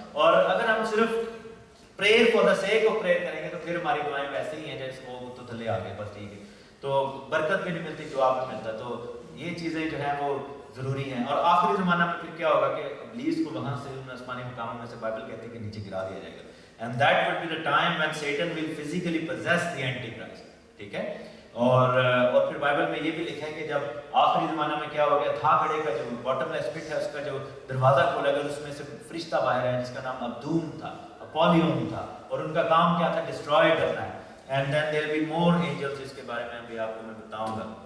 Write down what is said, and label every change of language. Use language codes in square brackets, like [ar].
[ur] اور اگر ہم صرف [en] prayer for the sake of prayer [ur] کریں گے تو پھر ہماری دعائیں ویسے ہی ہیں جیسے وہ تو تھلے آ گئے, بس ٹھیک ہے, تو برکت بھی نہیں ملتی, جواب نہیں ملتا. تو یہ چیزیں جو ہیں وہ ضروری ہیں. اور آخری زمانہ میں پھر کیا ہوگا کہ ابلیس کو وہاں سے ان آسمانی مقاموں میں سے بائبل کہتے ہیں کہ نیچے گرا دیا جائے گا. [en] And that would be the time when Satan will physically possess the Antichrist. [ur] ٹھیک ہے. اور پھر بائبل میں یہ بھی لکھا ہے کہ جب آخری زمانہ میں کیا ہو گیا, تھا گڑھے کا جو [en] bottomless pit [ur] ہے اس کا جو دروازہ کھولا گیا, اس میں سے فرشتہ باہر ہے جس کا نام ابدوم تھا, اپولیون تھا, اور ان کا کام کیا تھا؟ ڈسٹرائے کرنا ہے. [en] and then there be more angels, [ur] جس کے بارے میں ابھی آپ کو میں بتاؤں گا.